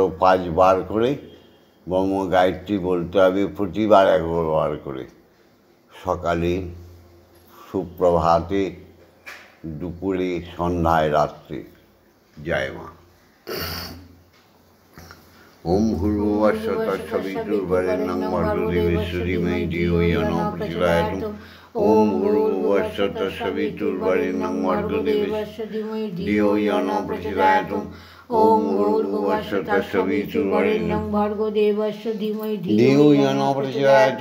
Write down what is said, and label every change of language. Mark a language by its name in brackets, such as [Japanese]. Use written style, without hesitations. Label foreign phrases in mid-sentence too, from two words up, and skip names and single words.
[Bangla] 5 বার করে ব্রহ্ম গায়ত্রী বলতে হবে, প্রতিবার 11 বার করে, সকালে, সুপ্রভাতে, দুপুরে, সন্ধ্যায়, রাত্রে। জয় মা। [Sanskrit] ওম ভূর্ভুবস্সুঃ তৎসবিতুর্বরেণ্যং ভর্গো দেবস্য ধীমহি ধিয়ো ইয়ো ন প্রচোদয়াৎ। ওম ভূর্ভুবস্সুঃ তৎসবিতুর্বরেণ্যং ভর্গো দেবস্য ধিয়ো ইয়ো ন প্রচোদয়াৎ। ओम भूर्भुवस्सुः तत्सवितुर्वरेण्यं भर्गो देवस्य धीमहि धियो यो न प्रचोदयात्।